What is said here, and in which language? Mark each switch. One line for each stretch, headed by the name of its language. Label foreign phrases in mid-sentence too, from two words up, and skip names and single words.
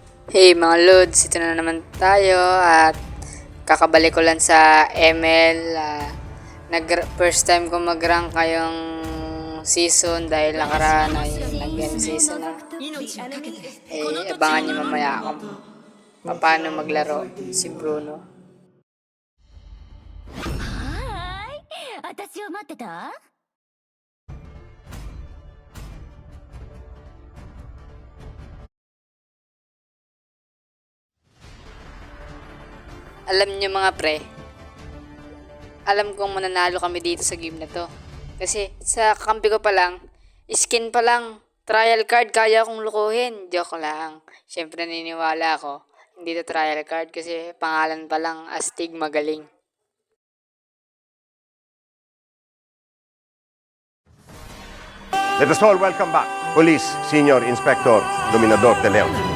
Filipino: Hey mga Lods, ito na naman tayo at kakabalik ko lang sa ML.
English: First time
Filipino: ko mag-rank ngayong season dahil nakaraan ay nag-end season na. Abangan nyo mamaya kung paano maglaro si Bruno.
Japanese: 私を待ってた
Filipino: Alam nyo mga pre, alam kong mananalo kami dito sa game na to. Kasi sa kampi ko pa lang, skin pa lang,
English: trial card
Filipino: kaya kong lukuhin. Joke lang. Siyempre naniniwala ako, hindi to
English: trial card
Filipino: kasi pangalan pa lang Astig magaling.
English: Let us all welcome back Police Senior Inspector Dominador de Leon.